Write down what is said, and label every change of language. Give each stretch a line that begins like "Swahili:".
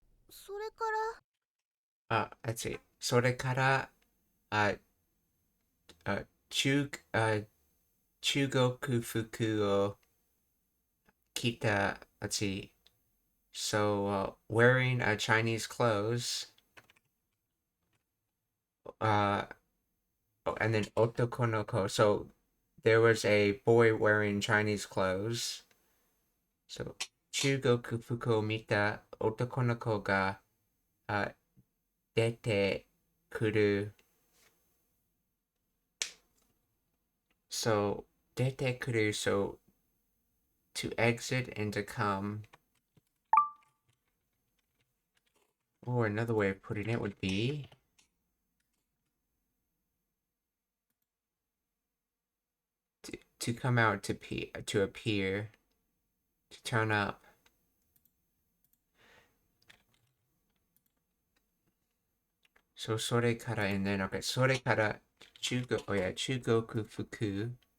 Japanese: それから
English: let's see.
Japanese: それから、中国服を着た、
English: let's see. So, wearing Chinese clothes, and then otokonoko. So, there was a boy wearing Chinese clothes.
Japanese: So, 中国服を見た男の子が、出てくる。
English: So,
Japanese: 出てくる,
English: so to exit and to come. Or another way of putting it would be to come out, to appear, to turn up. So,
Japanese: それから
English: and then, okay,
Japanese: それから中国服.